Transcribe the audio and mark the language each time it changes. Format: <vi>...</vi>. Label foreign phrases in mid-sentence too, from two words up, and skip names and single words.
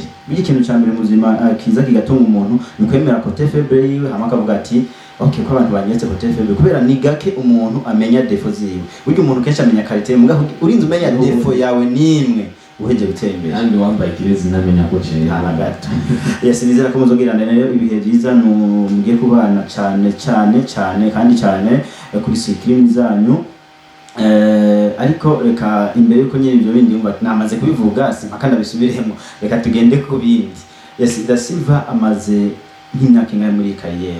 <rw>Biki kintu cyambere muzima kiza kigatunga umuntu ni kwemera ko faible yiwe, hama akavuga ati okay ko abantu banyetse ko faible kubera ni gake umuntu amenya defo ziwe. Buryo umuntu kenshi amenya qualité muga urinze umenya defo yawe nimwe uheje gutera imbere. Kandi wambaye kirezi namenya ko cye gato. Yes, nizera ko muzogirana rero ibihe byiza mugiye kubana cyane kandi cyane kuri screen zanyu. Ariko reka imbere yuko nyine ibyo bindi yumva namaze kubivuga simpaka ndabisubiremo, reka tugende ku bindi. Yes, Da Silva amaze nk'imyaka ingahe muri kariyeri?</rw>